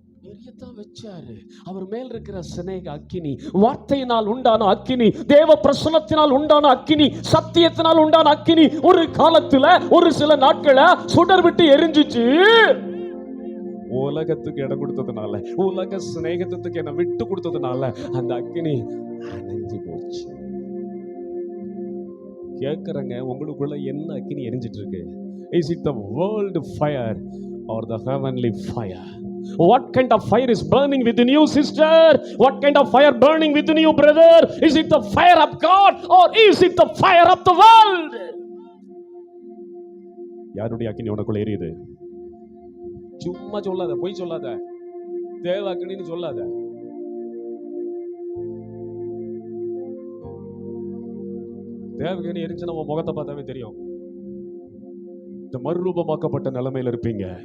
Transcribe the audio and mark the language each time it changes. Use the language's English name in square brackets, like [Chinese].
[Tamil] எரியத்தான் வச்சாரு. அவர் மேல் இருக்கிற சிநேக அக்கினி, வார்த்தையினால் உண்டான அக்கினி, தேவ பிரசன்னத்தினால் உண்டான அக்கினி, சத்தியத்தினால் உண்டான அக்கினி ஒரு காலத்துல ஒரு சில நாட்கள சுடர் விட்டு எரிஞ்சிச்சு. உலகத்துக்கு இடம் கொடுத்ததுனால, உலக சிநேகத்துக்கு என்ன விட்டு கொடுத்ததுனால அந்த அக்கினி அணைஞ்சு போச்சு. கேட்கறங்க, உங்களுக்குள்ள என்ன அக்கினி எரிஞ்சிட்டு இருக்கு? [English] Is it the world fire or the heavenly fire? What kind of fire is burning within you, sister? What kind of fire burning within you, brother? Is it the fire of God or is it the fire of the world? [Tamil] யாருடைய அக்கினி உனக்குள்ள எரியுது? சும்மா சொல்லாத, பொய் சொல்லாத, தேவ அக்கினின்னு சொல்லாத. தேவகனி எரிஞ்சு நம்ம முகத்தை பார்த்தாவே தெரியும். இந்த மறுரூபமாக்கப்பட்ட நிலைமையில இருப்பீங்க.